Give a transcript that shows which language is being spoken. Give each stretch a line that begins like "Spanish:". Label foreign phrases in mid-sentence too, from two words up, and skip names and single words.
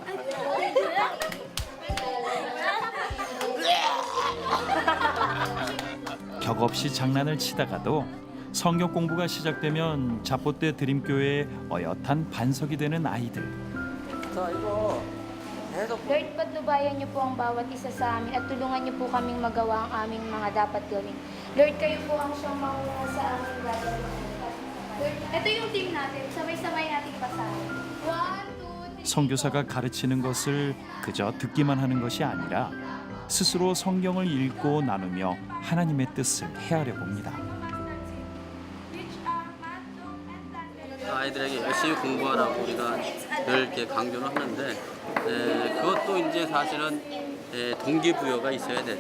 Korean: 격없이 장난을 치다가도 성경 공부가 시작되면 자포대 드림교회의 어엿한 반석이 되는 아이들. 자 이거 계속
Filipino: Lord, patnubayan niyo po ang bawat isa sa amin at tulungan niyo po kaming magawa ang aming mga dapat gawin. Lord, kayo po ang siyang mauna sa aming gagawin. Lord, ito yung team natin. Sabay-sabay nating basahin. 1, 2, 3.
Korean: 선교사가 가르치는 것을 그저 듣기만 하는 것이 아니라 스스로 성경을 읽고 나누며 하나님의 뜻을 헤아려 봅니다. 아이들에게 열심히 공부하라고 우리가 늘 이렇게 강조를 하는데 그것도 이제 사실은 동기부여가 있어야 되죠.